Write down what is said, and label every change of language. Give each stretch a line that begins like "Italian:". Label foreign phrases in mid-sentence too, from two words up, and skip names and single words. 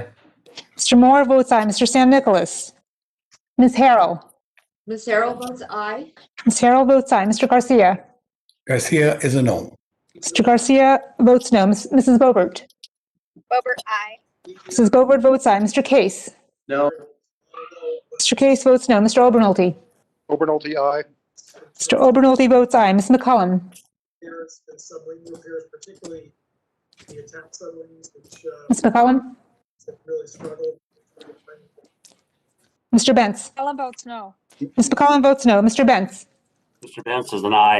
English: Mr. Moore votes aye. Mr. San Nicolas. Ms. Harrell. Ms. Harrell votes aye. Ms. Harrell votes aye. Mr. Garcia. Garcia is a no. Mr. Garcia votes no. Mrs. Bobert. Bobert, aye. Mrs. Bobert votes aye. Mr. Case. No. Mr. Case votes no. Mr. Obernolte. Obernolte, aye. Mr. Obernolte votes aye. Ms. McCullum. Repairs and submarine repairs, particularly the attack submarines, which Ms. McCullum. have really struggled. Mr. Bentz. McCollum votes no. Ms. McCollum votes no. Mr. Bentz. Mr. Bentz is an aye.